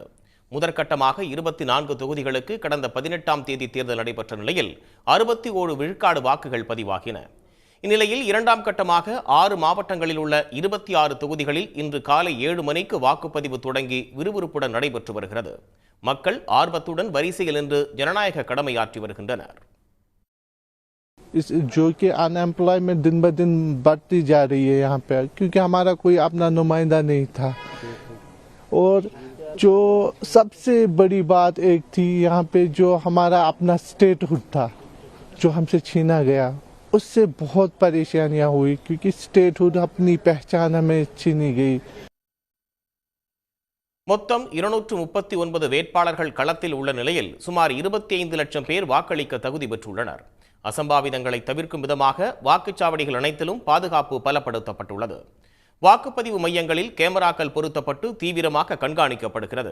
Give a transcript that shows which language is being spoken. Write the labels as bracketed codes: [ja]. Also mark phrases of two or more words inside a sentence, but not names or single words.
[ta] முதற்கட்டமாக 24 தொகுதிகளுக்கு கடந்த 18ஆம் தேதி தேர்தல் நடைபெற்ற நிலையில் 61 விழுக்காடு வாக்குகள் பதிவாகின. இந்நிலையில் இரண்டாம் கட்டமாக 6 மாவட்டங்களில் உள்ள 26 தொகுதிகளில் இன்று காலை 7 மணிக்கு வாக்குப்பதிவு தொடங்கி விறுவிறுப்புடன் நடைபெற்று வருகிறது. மக்கள் ஆர்வத்துடன் வரிசையில் நின்று ஜனநாயக கடமையாற்றி வருகின்றனர். [hi] जो कि अनएम्प्लॉयमेंट दिन ब दिन बढ़ती जा रही है यहाँ पे, क्योंकि हमारा कोई अपना नुमाइंदा नहीं था। और जो सबसे बड़ी बात एक थी यहाँ पे, जो हमारा अपना स्टेटहुड था जो हमसे छीना गया, उससे बहुत परेशानियाँ हुई, क्योंकि स्टेटहुड अपनी पहचान हमें छीनी गई। [ta] மொத்தம் 239 வேட்பாளர்கள் களத்தில் உள்ள நிலையில் சுமார் 25 லட்சம் பேர் வாக்களிக்க தகுதி பெற்றுள்ளனர். அசம்பாவிதங்களை தவிர்க்கும் விதமாக வாக்குச்சாவடிகள் அனைத்திலும் பாதுகாப்பு பலப்படுத்தப்பட்டுள்ளது. வாக்குப்பதிவு மையங்களில் கேமராக்கள் பொருத்தப்பட்டு தீவிரமாக கண்காணிக்கப்படுகிறது.